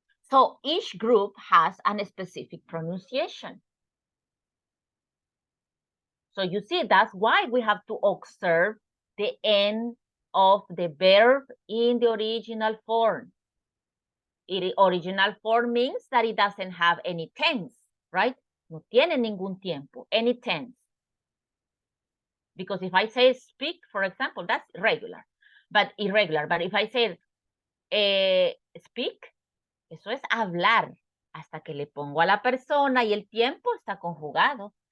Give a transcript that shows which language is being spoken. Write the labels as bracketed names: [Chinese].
[English] So each group has a specific pronunciation. So you see, that's why we have to observe the end of the verb in the original form. Original form means that it doesn't have any tense, right? [Spanish] No tiene ningún tiempo, [English] any tense. Because if I say speak, for example, that's regular, but irregular. But if I say speak, [Spanish] eso es hablar, hasta que le pongo a la persona y el tiempo está conjugado.